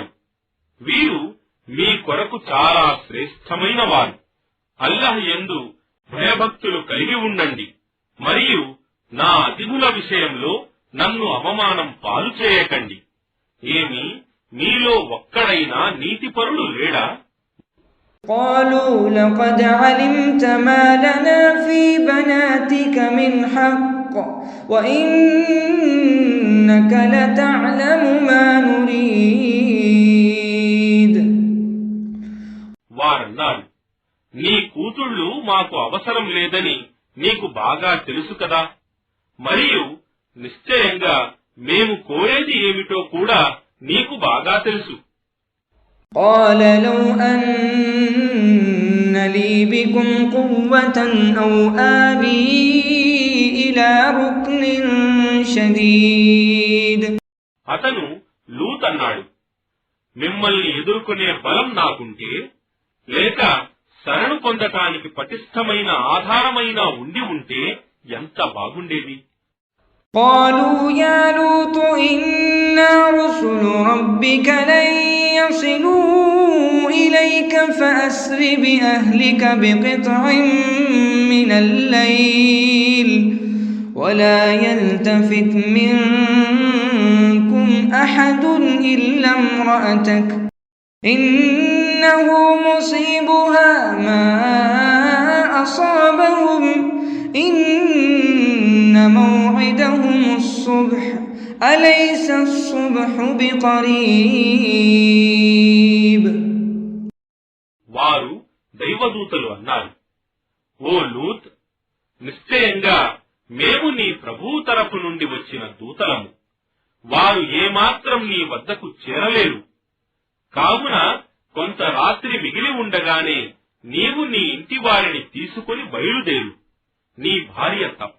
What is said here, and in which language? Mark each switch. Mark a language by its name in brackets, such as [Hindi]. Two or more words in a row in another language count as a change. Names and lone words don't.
[Telugu] వీరు మీ కొరకు చాలా శ్రేష్టమైన వారు. అల్లాహ్ యందు భయభక్తులు కలిగి ఉండండి. మరియు నా అతిథుల విషయంలో నన్ను అవమానం పాలు చేయకండి. ఏమి మీలో ఒక్కడైనా నీతిపరుడు లేడా? [Arabic] قالوا لقد علمت ما لنا في بناتك من حق وإنك لتعلم ما نريد. [Telugu] వారన్నారు, నీ కూతుళ్ళు మాకు అవసరం లేదని నీకు బాగా తెలుసు కదా. మరియు నిశ్చయంగా మేము కోరేది ఏమిటో కూడా నీకు బాగా తెలుసు. [Arabic] قال لو أن لي بكم قوة أو آوي إلى ركن شديد. [Telugu] అతను లూత్ అన్నాడు, మిమ్మల్ని ఎదుర్కొనే బలం నాకుంటే, లేక శరణు పొందటానికి పటిష్టమైన ఆధారమైన ఉండి ఉంటే ఎంత బాగుండేది. [Arabic] قالوا يا لوط إنا رسل ربك لن يصلوا إليك فأسر بأهلك بقطع من الليل ولا يلتفت منكم أحد إلا امرأتك إنه مصيبها ما أصابهم إن موعدهم الصبح أليس الصبح بقريب. [Telugu] వారు దైవదూతలు అన్నారు, ఓ లూత్, నిశ్చయంగా మేము నీ ప్రభువు తరపు నుండి వచ్చిన దూతలము. వారు ఏమాత్రం నీ వద్దకు చేరలేరు. కావున కొంత రాత్రి మిగిలి ఉండగానే నీవు నీ ఇంటి వారిని తీసుకుని బయలుదేరు, నీ భార్య తప్ప.